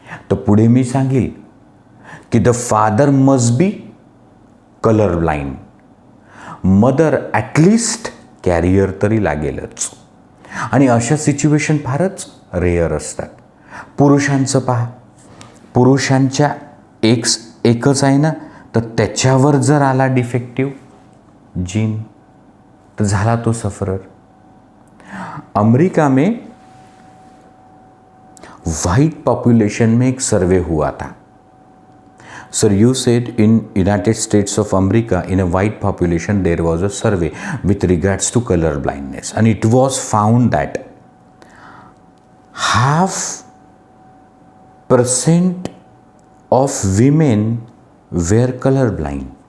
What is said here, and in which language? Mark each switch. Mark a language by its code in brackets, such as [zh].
[mr] तर पुढे मी सांगेल की [en] the father must be colour blind, [mr] mother at least carrier तरी लागेलच. आणि अशा सिच्युएशन फारच रेअर असतात. पुरुषांचं पहा, पुरुषांच्या एक्स एकच आहे ना, तर त्याच्यावर जर आला डिफेक्टिव्ह जीन तो झाला तो सफरर. [hi] अमेरिका में वाइट पॉपुलेशन में एक सर्वे हुआ था. [en] Sir you said in United States of America in a white population there was a survey with regards to colour blindness and it was found that 0.5% of women were colorblind.